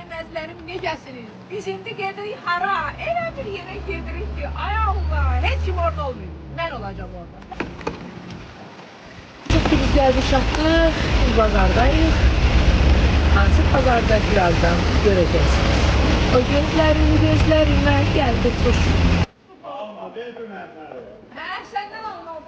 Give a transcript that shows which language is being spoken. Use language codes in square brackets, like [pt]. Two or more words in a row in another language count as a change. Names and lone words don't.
[az] Gözlerim necəsiniz? Biz indi gedirik hara? Elə bir yerə gedirik ki, ay Allah, heç kim orada olmuyor. Mən olacağım orada. [tr] Çıktı biz geldik çattık, biz pazardayız. Hansı pazarda birazdan göreceksiniz. O gözlerime geldi tuş. Senden olmadı.